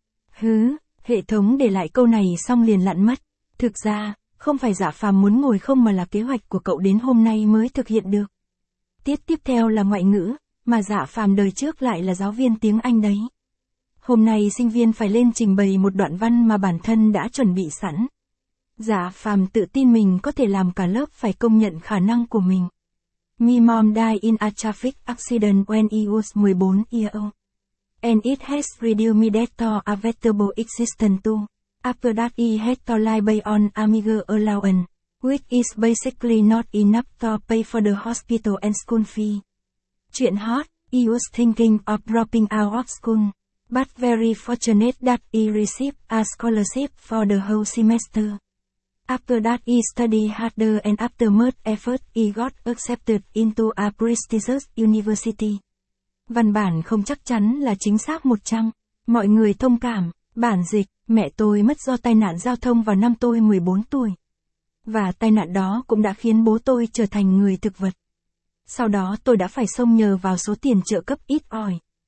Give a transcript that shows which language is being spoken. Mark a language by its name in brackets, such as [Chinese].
[Vietnamese] Hứ, hệ thống để lại câu này xong liền lặn mất. Thực ra, không phải Giả Phàm muốn ngồi không mà là kế hoạch của cậu đến hôm nay mới thực hiện được. Tiếp theo là ngoại ngữ, mà Giả Phàm đời trước lại là giáo viên tiếng Anh đấy. Hôm nay sinh viên phải lên trình bày một đoạn văn mà bản thân đã chuẩn bị sẵn. Giả Phàm tự tin mình có thể làm cả lớp phải công nhận khả năng của mình. [English] My mom died in a traffic accident when he was 14 years old. And it has reduced my dad to a vegetable existence too. After that he had to lie by on a meager allowance. Which is basically not enough to pay for the hospital and school fee. [Vietnamese] Chuyện hot, [English] he was thinking of dropping out of school. But very fortunate that he received a scholarship for the whole semester. After that he studied harder and after much effort he got accepted into a prestigious university. [Vietnamese] Văn bản không chắc chắn là chính xác 100. Mọi người thông cảm, bản dịch, mẹ tôi mất do tai nạn giao thông vào năm tôi 14 tuổi. Và tai nạn đó cũng đã khiến bố tôi trở thành người thực vật. Sau đó tôi đã phải xông nhờ vào số tiền trợ cấp ít ỏi.